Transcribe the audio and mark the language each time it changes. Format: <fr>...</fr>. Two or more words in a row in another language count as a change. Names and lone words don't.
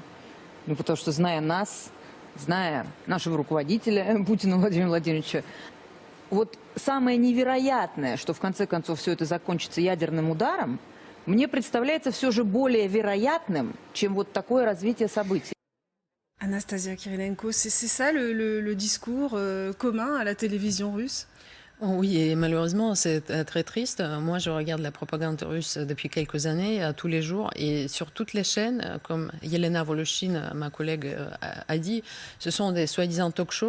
<ru>Ну, потому что, зная нас, зная нашего руководителя Путина Владимира Владимировича, вот самое невероятное, что в конце концов все это закончится ядерным ударом, мне представляется все же более вероятным, чем вот такое развитие событий.</ru> <fr>Anastasia Kirilenko, c'est ça le discours commun à la télévision russe? Oui, et malheureusement, c'est très triste. Moi, je regarde la propagande russe depuis quelques années, tous les jours, et sur toutes les chaînes, comme Yelena Voloshin, ma collègue, a dit, ce sont des soi-disant talk-shows.</fr>